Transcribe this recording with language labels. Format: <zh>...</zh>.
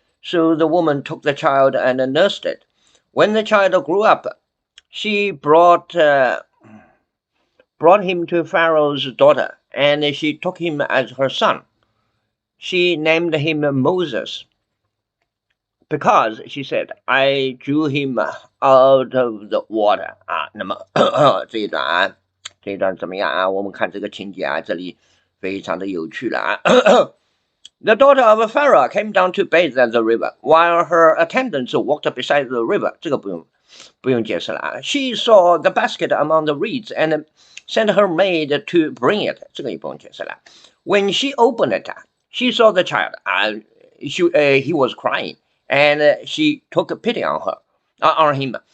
<en>So the woman took the child and nursed it. When the child grew up, she brought him to Pharaoh's daughter, and she took him as her son. She named him Moses, because, she said, I drew him out of the water.</en> <zh>那么这一段怎么样啊？我们看这个情节啊，这里非常的有趣了啊。</zh> <en>The daughter of Pharaoh came down to bathe at the river, while her attendants walked beside the river.</en> <zh>这个不用解释了啊。</zh> <en>She saw the basket among the reeds and sent her maid to bring it.</en> <zh>这个也不用解释了。</zh> <en>When she opened it, she saw the child. He was crying, and she took pity on him.</en>